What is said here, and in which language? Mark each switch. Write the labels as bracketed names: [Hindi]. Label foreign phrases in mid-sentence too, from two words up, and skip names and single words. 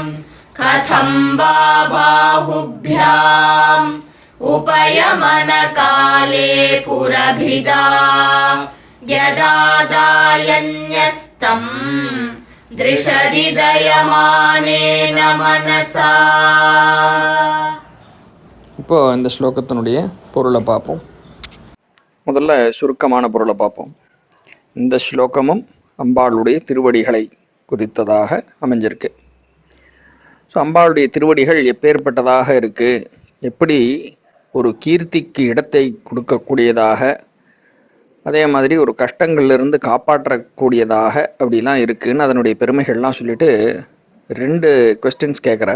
[Sanskrit] कथं वा बाहुभ्याम् उपयमनकाले पुरभिदा यदादायन्यस्तं दृशति दयमानेन मनसा. [Tamil] இப்போ இந்த ஸ்லோகத்தினுடைய பொருளை பார்ப்போம். முதல்ல சுருக்கமான பொருளை பார்ப்போம். இந்த ஸ்லோகமும் அம்பாளுடைய திருவடிகளை குறித்ததாக அமைஞ்சிருக்கு. ஸோ அம்பாளுடைய திருவடிகள் எப்பேற்பட்டதாக இருக்குது, எப்படி ஒரு கீர்த்திக்கு இடத்தை கொடுக்கக்கூடியதாக, அதே மாதிரி ஒரு கஷ்டங்கள்லேருந்து காப்பாற்றக்கூடியதாக அப்படிலாம் இருக்குதுன்னு அதனுடைய பெருமைகள்லாம் சொல்லிட்டு 2 கொஸ்டின்ஸ் கேட்குறார்.